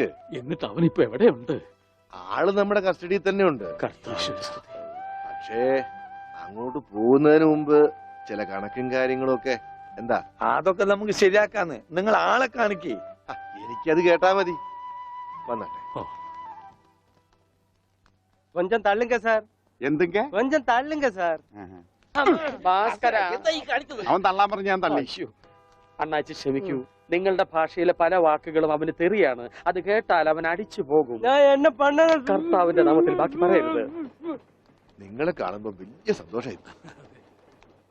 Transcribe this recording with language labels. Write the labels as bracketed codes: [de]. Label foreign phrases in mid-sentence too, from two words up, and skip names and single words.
[ml] എന്നിട്ട് അവനിപ്പോ എവിടെയുണ്ട്? ആള് നമ്മുടെ കസ്റ്റഡിയിൽ തന്നെ ഉണ്ട്. കർത്താശ്വസ്തുതി. പക്ഷേ അങ്ങോട്ട് പോകുന്നതിന് മുമ്പ് ചില കണക്കും കാര്യങ്ങളും ഒക്കെ. എന്താ? അതൊക്കെ നമുക്ക് ശരിയാക്കാന്ന്. നിങ്ങൾ ആളെ കാണിക്കേ. എനിക്കത് കേട്ടാ മതി. വന്നാട്ടെ. [ta] கொஞ்சம் தள்ளுங்க சார், [ml] എന്തൊക്കെ? [ta] கொஞ்சம் தள்ளுங்க சார். [ml] ഭാസ്കര, എന്താ ഈ കാണിക്കുന്നത്? അവൻ തള്ളാൻ പറഞ്ഞ് ഞാൻ തള്ളി. അണ്ണാച്ചി ക്ഷമിക്കൂ. നിങ്ങളുടെ ഭാഷയിലെ പല വാക്കുകളും അവന് തെറിയാണ്. അത് കേട്ടാൽ അവൻ അടിച്ചു പോകും. [ta] நான் என்ன பண்ண [ml] കർത്താവിന്റെ നാമത്തിൽ ബാക്കി പറയരുത്. നിങ്ങളെ കാണുമ്പോ വലിയ സന്തോഷമായി.